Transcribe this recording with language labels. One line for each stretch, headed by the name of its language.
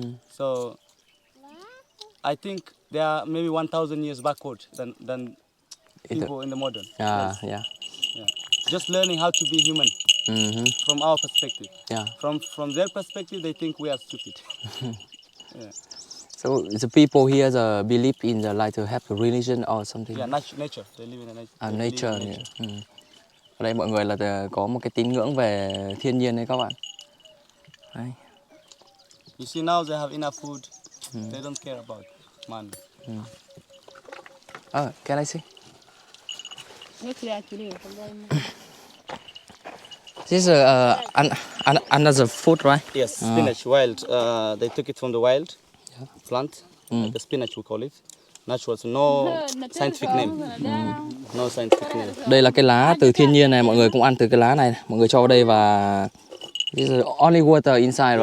English: So I think they are maybe 1,000 years backward than people in the modern. Yeah. Just learning how to be human from our perspective. Yeah. From their perspective, they think we are stupid. Yeah. So the people here believe in the like to have a religion or something. Yeah, nature. They live in the nature. Nature. Yeah.
Vietnamese: Ở đây mọi người là có một cái tín ngưỡng về thiên nhiên đấy các bạn. Đấy.
English: You see now they have enough food. They don't care about money. Can I see? This is another food, right? Yes, spinach, wild. They took it from the wild plant, like the spinach we call it. Natural, so no scientific name. No scientific name.
Vietnamese: Đây là cái lá từ thiên nhiên này, mọi người cũng ăn từ cái lá này. Mọi người cho vào đây và
English: this is only water inside, right?